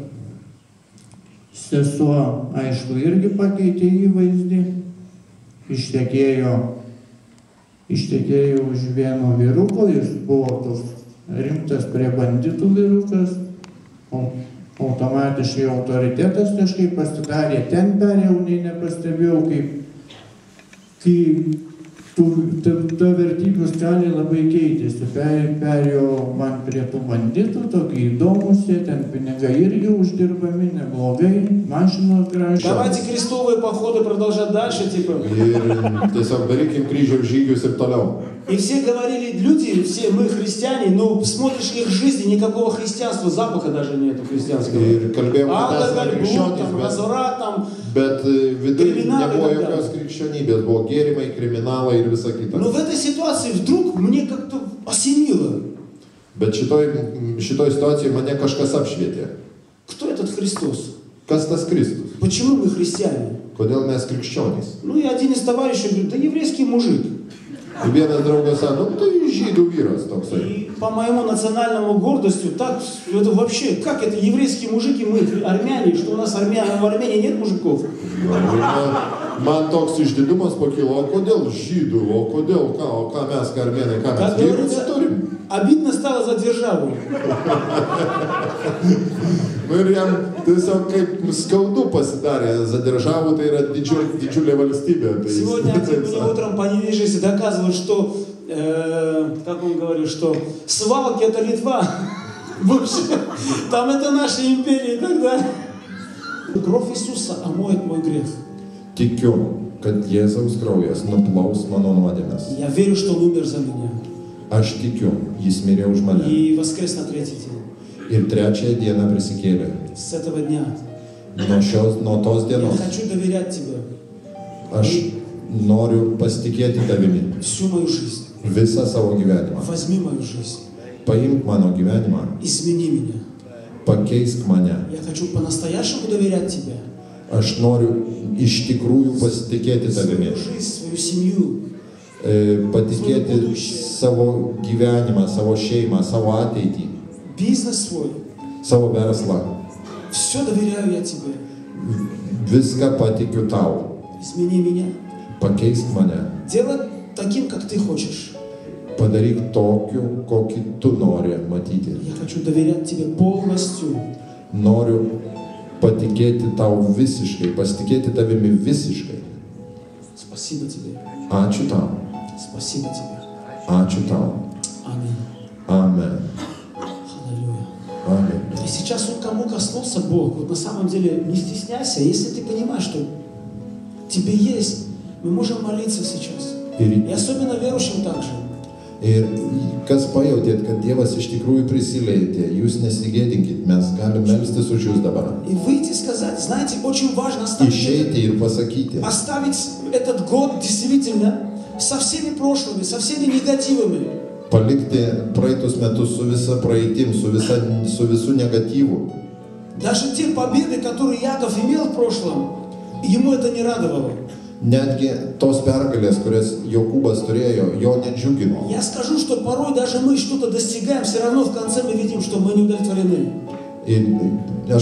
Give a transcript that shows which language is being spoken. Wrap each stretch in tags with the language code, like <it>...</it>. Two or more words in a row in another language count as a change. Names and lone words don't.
<lt>Sesuo, aišku, irgi pakeitė įvaizdį, ištekėjo už vieno vyruko, jis buvo toks rimtas prie banditų vyrukas, automatiškai autoritetas kažkaip pasidarė, ten perėjau, nei nepastebėjau, kaip ta vertybių skalė labai keitėsi, perėjo man prie tų banditų, tokie įdomus, ten pinigai irgi uždirbami, neblogai, mašinos gražios.</lt> <ru>Давайте крестовые походы продолжать дальше, типа.</ru> <lt>Ir tiesiog darykim kryžiaus žygius ir toliau.</lt> <ru>И все говорили, люди, все мы христиане, но смотришь их жизни, никакого христианства, запаха даже нету христианского.</ru> <lt>Ir kalbėjom, kad</lt> <ru>Алкоголь,</ru> <lt>esame</lt> <ru>блуд, там,</ru> <lt>krikščionys,</lt> <ru>разврат, там.</ru> <lt>bet viduje Kriminalai nebuvo ir jokios krikščionybės, buvo gėrimai, kriminalai ir visa kita.</lt> <ru>Но в этой ситуации вдруг мне как-то осенило.</ru> <lt>Bet šitoj situacijoje mane kažkas apšvietė.</lt> <ru>Кто этот Христос?</ru> <lt>Kas tas Kristus?</lt> <ru>Почему мы христиане?</ru> <lt>Kodėl mes krikščionys?</lt> <ru>Ну и один из товарищей говорит, да еврейский мужик.</ru> <lt>Ir vienas draugas sako, nu tai žydų vyras toksai.</lt> <ru>И по моему национальному гордостью, так, это вообще, как это, еврейские мужики, мы армяне, что у нас в Армении нет мужиков?</ru> <lt>Man toks išdidumas pakilo, o kodėl žydų, o kodėl, ką mes, armėnai, ką mes</lt> <ru>Как</ru> <lt>vyrų</lt> <ru>говорится,</ru> <lt>neturim?</lt> <ru>обидно стало за державу.</ru> <lt>Nu ir jam tiesiog kaip skaudu pasidarė,</lt> <ru>за державу</ru> <lt>tai yra didžiulė valstybė. Tai</lt> <ru>Сегодня один мне утром по недвижимости доказывает, что, как он говорит, что свалки это Литва, бывшая, там это наша империя и так далее. Кровь Иисуса омоет мой грех.</ru> <lt>Tikiu, kad Jėzaus kraujas nuplaus mano nuodėmes.</lt> <ru>Я верю, что Он умер за меня</ru> <lt>Aš tikiu, jis mirė už mane.</lt> <ru>и воскрес на третий день.</ru> <lt>Ir trečiąją dieną prisikėlė.</lt> <ru>С этого дня</ru> <lt>Nuo tos</lt> <ru>я</ru> <lt>dienos</lt> <ru>хочу доверять Тебе</ru> <lt>aš noriu pasitikėti tavimi</lt> <ru>всю мою жизнь.</ru> <lt>visą savo gyvenimą.</lt> <ru>Возьми мою жизнь,</ru> <lt>Paimk mano gyvenimą,</lt> <ru>измени меня.</ru> <lt>pakeisk mane.</lt> <ru>Я хочу по-настоящему доверять Тебе.</ru> <lt>Aš noriu iš tikrųjų pasitikėti tavimi.</lt> <ru>Свою жизнь, свою семью.</ru> <lt>Patikėti savo gyvenimą, savo šeimą, savo ateitį,</lt> <ru>Бизнес свой.</ru> <lt>savo verslą.</lt> <ru>Все доверяю я Тебе.</ru> <lt>Viską patikiu tau.</lt> <ru>Измени меня.</ru> <lt>Pakeisk mane.</lt> <ru>Делай таким, как Ты хочешь.</ru> <lt>Padaryk tokiu, kokį tu nori matyti.</lt> <ru>Я хочу доверять Тебе полностью.</ru> <lt>Noriu patikėti tau visiškai, pasitikėti tavimi visiškai.</lt> <ru>Спасибо Тебе.</ru> <lt>Ačiū tau.</lt> <ru>Спасибо Тебе.</ru> <lt>Ačiū tau.</lt> <ru>Аминь.</ru> <lt>Amen.</lt> <ru>Аллилуйя.</ru> <lt>Amen.</lt> <ru>И сейчас вот кому коснулся Бог, вот на самом деле не стесняйся, если ты понимаешь, что тебе есть, мы можем молиться сейчас. И особенно верующим также.</ru> <lt>Ir kas pajautėt, kad Dievas iš tikrųjų prisilietė, jūs nesigėdinkit, mes galim melstis už jūs dabar.</lt> <ru>И выйти и сказать, знаете, очень важно оставить,</ru> <lt>Išeiti ir pasakyti.</lt> <ru>оставить этот год действительно со всеми прошлыми, со всеми негативами.</ru> <lt>Palikti praeitus metus su visa praeitim, su visu negatyvu.</lt> <ru>Даже те победы, которые Яков имел в прошлом, ему это не радовало.</ru> <lt>Netgi tos pergalės, kurias Jokūbas turėjo, jo nedžiugino.</lt> <ru>Я скажу, что порой даже мы что-то достигаем, все равно в конце мы видим, что мы не удовлетворены.</ru> <lt>Ir aš</lt>